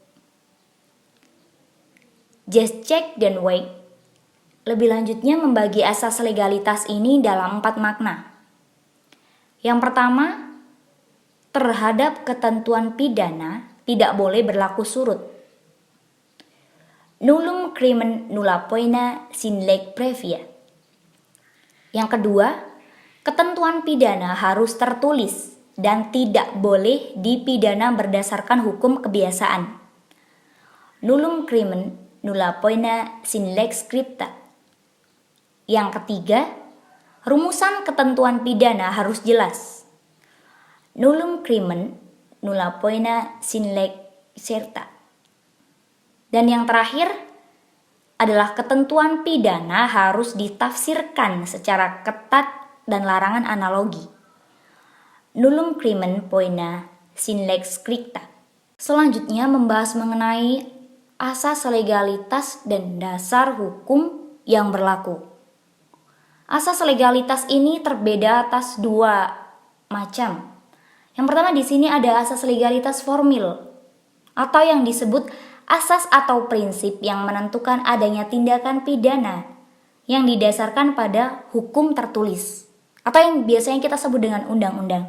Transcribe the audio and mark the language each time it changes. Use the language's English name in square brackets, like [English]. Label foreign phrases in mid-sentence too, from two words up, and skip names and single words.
[Indonesian] Jaschek dan Weik lebih lanjutnya membagi asas legalitas ini dalam 4 makna. Yang pertama, terhadap ketentuan pidana tidak boleh berlaku surut. [Latin] Nullum crimen nulla poena sin leg previa. [Indonesian] Yang kedua, ketentuan pidana harus tertulis dan tidak boleh dipidana berdasarkan hukum kebiasaan. [Latin] Nullum crimen nulla poena sin lex scripta. [Indonesian] Yang ketiga, rumusan ketentuan pidana harus jelas. [Latin] Nullum crimen nulla poena sin lex certa. [Indonesian] Dan yang terakhir adalah ketentuan pidana harus ditafsirkan secara ketat dan larangan analogi. [Latin] Nullum crimen poena sin lex scripta. [Indonesian] Selanjutnya membahas mengenai asas legalitas dan dasar hukum yang berlaku. Asas legalitas ini terbeda atas 2 macam. Yang pertama di sini ada asas legalitas formil atau yang disebut asas atau prinsip yang menentukan adanya tindakan pidana yang didasarkan pada hukum tertulis atau yang biasanya kita sebut dengan undang-undang.